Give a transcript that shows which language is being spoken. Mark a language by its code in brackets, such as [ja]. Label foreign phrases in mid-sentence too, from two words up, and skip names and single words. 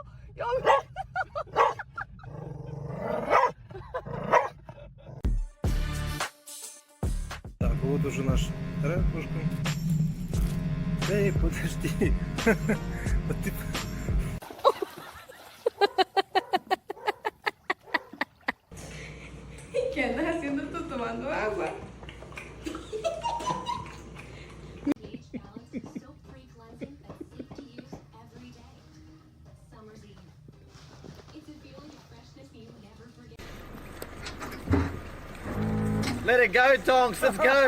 [ru] Так, вот уже наш ракушка. Эй, подожди. Вот ты... [es] ¿Qué andas haciendo tú tomando agua? [en] Let it go, Tonks, let's go.